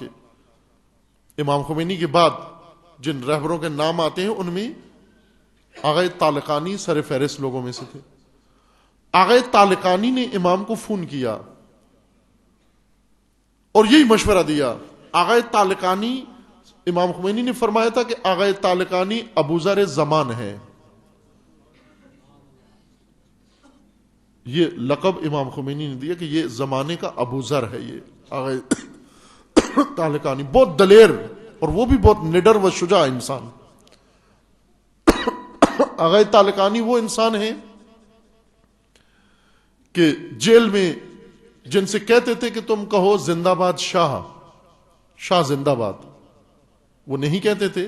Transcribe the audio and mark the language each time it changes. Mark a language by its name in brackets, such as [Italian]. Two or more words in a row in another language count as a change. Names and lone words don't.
[Urdu] امام خمینی کے بعد جن رہبروں کے نام آتے ہیں ان میں آغا طالقانی سر فہرست لوگوں میں سے تھے۔ آغا طالقانی نے امام کو فون کیا اور یہی مشورہ دیا۔ آغا طالقانی، امام خمینی نے فرمایا تھا کہ آغا طالقانی ابوذر زمان ہے، یہ لقب امام خمینی نے دیا کہ یہ زمانے کا ابوذر ہے۔ یہ آغا طالقانی بہت دلیر اور وہ بھی بہت نڈر و شجاع انسان۔ آغا طالقانی وہ انسان ہیں کہ جیل میں جن سے کہتے تھے کہ تم کہو زندہ باد شاہ، شاہ زندہ باد، وہ نہیں کہتے تھے۔